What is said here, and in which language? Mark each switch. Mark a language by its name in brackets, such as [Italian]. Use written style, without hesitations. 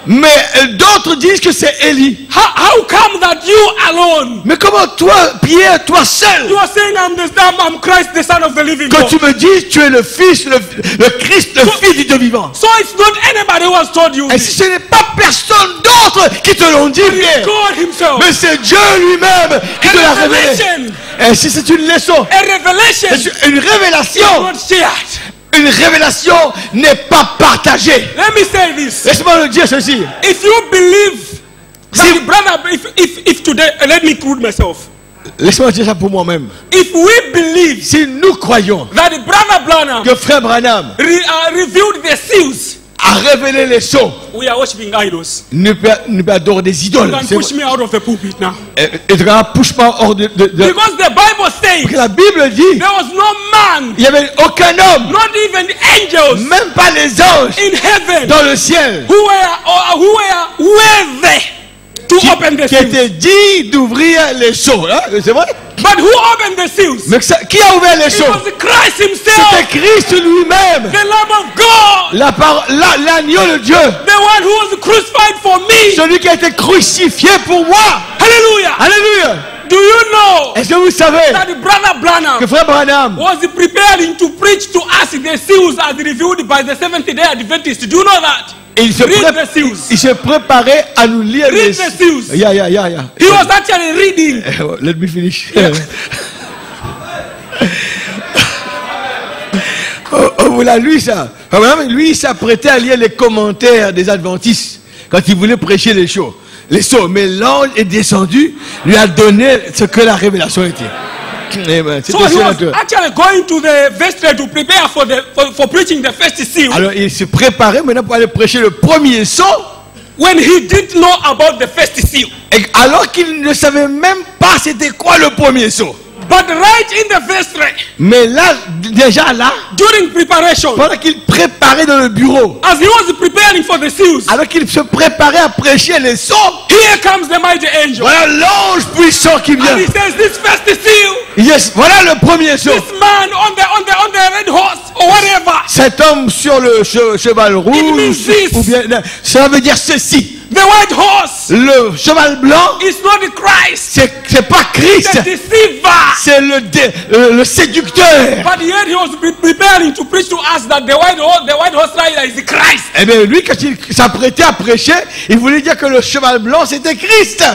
[French] Mais d'autres disent que c'est Élie. [English] How come that you alone, [French] Mais comment toi, Pierre, toi seul, [English] you are saying I'm Christ, the Son of the living [French] que [English] God? [French] tu me dis tu es le Fils, le Christ, le Fils du Dieu vivant? [English] So it's not anybody who has told you [French] Et [English] this. [French] si ce n'est pas personne d'autre qui te l'ont dit, Pierre, [English] God himself. [French] mais c'est Dieu lui-même qui te l'a révélé. [English] Revelation. [French] Et si c'est une leçon, [English] A revelation [French] c'est une [English] is [French] révélation. [English] not shared. [French] Une révélation n'est pas partagée. [English] Let me say this. [French] Laisse-moi le dire ceci. [English] If you believe that [French] Si- [English] the brother, if today, let me include myself. [French] Laisse-moi dire ça pour moi-même. [English] If we believe [French] Si nous croyons [English] that the brother Branham [French] que Frère Branham [English] revealed the seals, [French] a révélé les sceaux, [English] we are worshiping idols. [French] ne peut adorer des [English] You [French] idoles. [English] can push me out of the pulpit now. [French] Et tu pousse-moi hors de... [English] Because the Bible says [French] La Bible dit, [English] there was no man, [French] il n'y avait aucun homme, [English] not even angels [French] même pas les anges, [English] in heaven [French] dans le ciel, [English] who were worthy to open the [French] qui [English] seals. [French] était dit d'ouvrir les sceaux. Hein? C'est vrai? [English] But who opened the seals? [French] Mais qui a ouvert les [English] It [French] sceaux? [English] was Christ [French] C'était [English] himself, [French] Christ lui-même, [English] the Lamb of God, [French] l'agneau de Dieu, [English] the one who was crucified for me. [French] celui qui a été crucifié pour moi. [English] Hallelujah. [French] Alléluia. [English] Do you know [French] Est-ce que vous savez [English] that the brother Branham [French] que Frère Branham [English] was preparing to preach to us the seals as revealed by the Seventh-day Adventists? Do you know that? [French] il se préparait à nous lire [English] Read the seals. Yeah. He was actually reading. Let me finish. [French] Vous l'avez lu ça? Lui, il s'apprêtait à lire les commentaires des adventistes quand il voulait prêcher les sceaux. Mais l'ange est descendu, lui a donné ce que la révélation était. Amen. [English] So he was actually going to the vestry to prepare for preaching the first seal. [French] Alors il se préparait maintenant pour aller prêcher le premier sceau. [English] When he didn't know about the first seal. [French] Alors qu'il ne savait même pas c'était quoi le premier sceau. [English] But right in the vestry, [French] Mais là, déjà là, [English] during preparation, [French] pendant qu'il préparait dans le bureau, [English] as he was preparing for the seals, [French] alors qu'il se préparait à prêcher les sceaux, [English] here comes the mighty angel. [French] voilà l'ange puissant qui vient. [English] And he says, this first seal, Yes, [French] voilà le premier sceau. [English] this man on the red horse or whatever, [French] Cet homme sur le cheval rouge, [English] means this. [French] ou bien, ça veut dire ceci. [English] the white horse [French] Le cheval blanc, [English] is not the Christ, [French] c'est pas Christ, [English] the deceiver. [French] c'est le séducteur. [English] But yet he was preparing to preach to us that the white horse rider is the Christ. [French] Eh bien, lui, quand il s'apprêtait à prêcher, il voulait dire que le cheval blanc, c'était Christ.